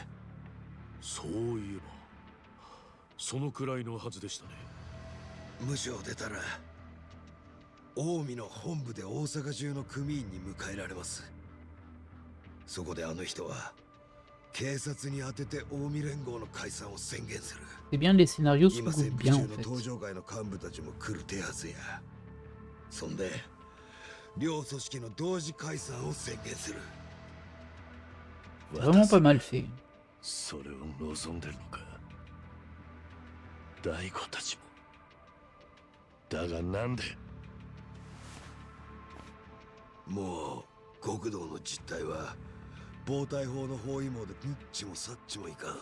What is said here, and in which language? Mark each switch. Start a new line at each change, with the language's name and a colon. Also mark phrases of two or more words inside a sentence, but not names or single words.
Japanese: そういえばそのくらいのはずでしたね。無所を出たら近江の本部で大阪中の組員に迎えられます。そこであの人は警察に当てて近江連合の解散を宣言する。
French: C'est bien, les scénarios se
Japanese: 今
French: recoupent
Japanese: 潜伏
French: bien
Japanese: 中
French: en
Japanese: の
French: fait.
Japanese: 東上界の幹部たちも来る手はずや。そんで両組織の同時解散を宣言する。
French: Vraiment pas mal fait.
Japanese: それを望んでるのか。大悟たちも。だがなんで？もう極道の実態は暴対法の包囲網でニッチもサッチもいかん。